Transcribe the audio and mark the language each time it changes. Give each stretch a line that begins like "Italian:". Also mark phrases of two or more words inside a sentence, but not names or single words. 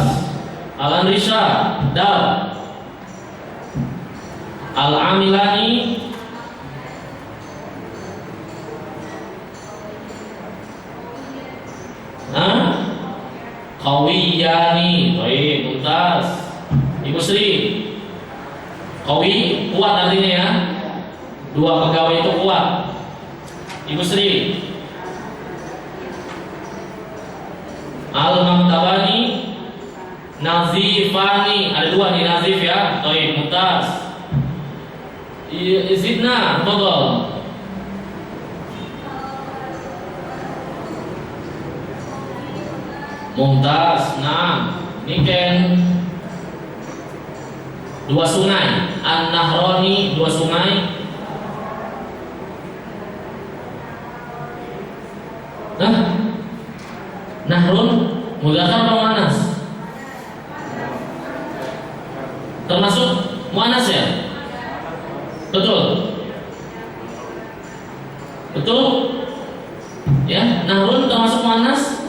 Arabic: Alan Risha. Dal. Al-Amilani. Qawiyani.
Indonesian: Baik, Mumtaz. Ibu Sri. Qawi kuat artinya ya. Dua pegawai itu kuat. Ibu Sri.
Arabic: Al-Maktabani Nazifani.
Indonesian: Ada dua nih Nazif ya. Baik, Mumtaz.
Arabic: Izidna, tafadhol. Mumtaz.
Indonesian: Nah, ini kan dua sungai. An-Nahrani, dua sungai. Nah,
Arabic: Nahrun mudzakkar atau muannas?
Indonesian: Termasuk muannas ya? Betul. Betul? Nahrun termasuk muannas?